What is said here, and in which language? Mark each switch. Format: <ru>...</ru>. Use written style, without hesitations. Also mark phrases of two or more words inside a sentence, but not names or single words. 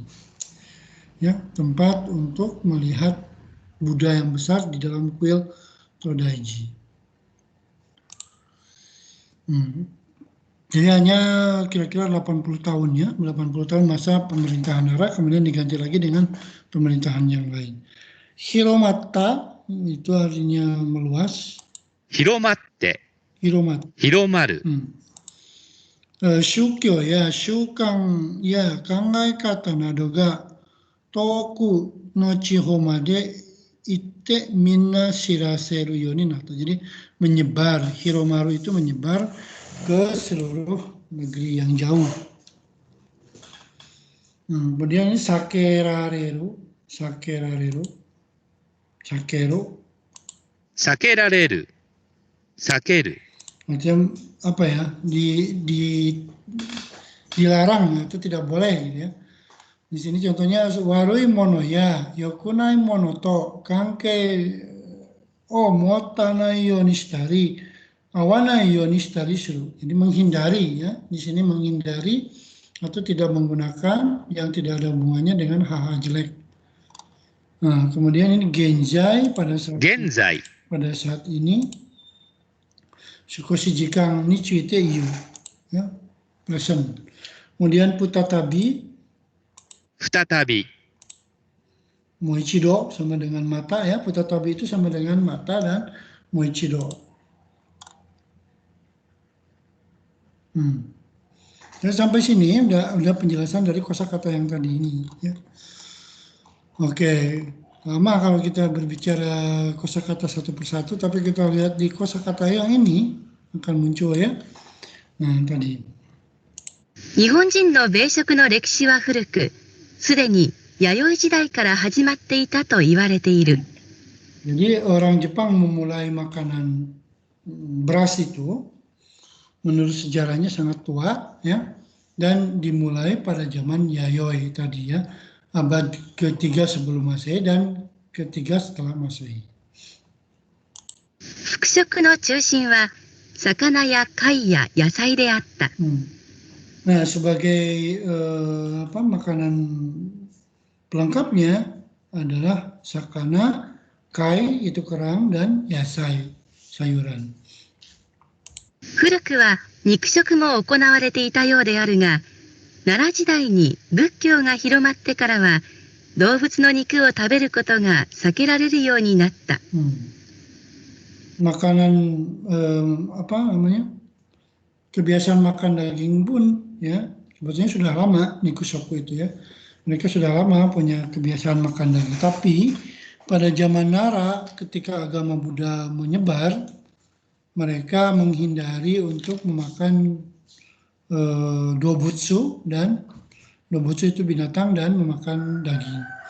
<id>Ya, tempat untuk melihat Buddha yang besar di dalam kuil Todaiji. Jadi hanya kira-kira 80 tahun ya, 80 tahun masa pemerintahan Nara, kemudian diganti lagi dengan pemerintahan yang lain. Hiromata itu artinya meluas. Hiromatte, Hiromat. hiromaru,</id> <ja>宗教や習慣や考え方などが遠くの地方まで行ってみんな知らせるようになった.</ja> <id>Jadi menyebar, hiromaru itu menyebar ke seluruh negeri yang jauh. Kemudian ini sakerareru, sakero, sakerareru, sakeru, macam apa ya, dilarang itu tidak boleh gitu ya. Di sini contohnya</id> <ja>悪いものや良くないものと関係を持たないようにしたり会わないようにしたりする.</ja> <id>Jadi menghindari ya, di sini menghindari atau tidak menggunakan yang tidak ada hubungannya dengan hal-hal jelek. Nah, kemudian ini genzai pada saat ini</id> <ja>少し時間について言う</ja> <id>ya, present. Kemudian futatabi, futatabi, moichido sama dengan mata ya, futatabi itu sama dengan mata dan moichido. Dan sampai sini udah penjelasan dari kosakata yang tadi ini ya. Oke, lama kalau kita berbicara kosakata satu persatu, tapi kita lihat di kosakata yang ini akan muncul ya. Nah, tadi.</id> <ja>日本人の米食の歴史は古く、すでに弥生時代から始まっていたと言われている。</ja> <id>Jadi orang Jepang memulai makanan beras itu menurut sejarahnya sangat tua ya, dan dimulai pada zaman Yayoi tadi ya, abad ketiga sebelum Masehi dan ketiga setelah Masehi.</id> <ja>服食の中心は魚や貝や野菜であった。</ja> <id>Nah, sebagai makanan pelengkapnya adalah sakana, kai itu kerang, dan yasai, sayuran.</id> <ja>古くは肉食も行われていたようであるが、奈良時代に仏教が広まってからは動物の肉を食べることが避けられるようになった。</ja> <id>Makanan kebiasaan makan daging pun ya sebetulnya sudah lama Nikusoku itu ya, mereka sudah lama punya kebiasaan makan daging, tapi pada zaman Nara ketika agama Buddha menyebar, mereka menghindari untuk memakan dobutsu, dan dobutsu itu binatang dan memakan daging.</id>